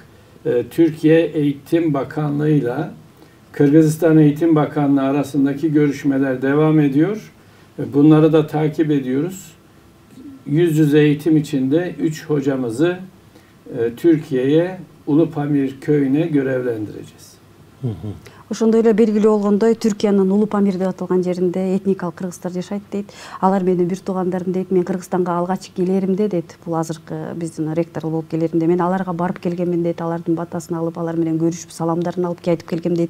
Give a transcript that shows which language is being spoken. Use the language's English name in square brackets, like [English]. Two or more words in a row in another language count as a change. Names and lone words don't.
[Turkish] Türkiye Eğitim Bakanlığı'yla Kırgızistan Eğitim Bakanlığı arasındaki görüşmeler devam ediyor. Bunları da takip ediyoruz. Yüz yüze eğitim için de 3 hocamızı Türkiye'ye Ulupamir köyüne görevlendireceğiz. [Kyrgyz] Ошондой эле белгилүү болгондой, Түркиянын Улуу Памир деп аталган жеринде этникалык кыргыздар жашайт дейт. Алар менин бир туугандарым дейт. Мен Кыргызстанга алгач келеримде дейт. Бул азыркы биздин ректор болуп келеримде мен аларга барып келгенмин дейт. Алардын батасын алып, алар менен көрүшүп, саламдарын алып айтып келгем дейт.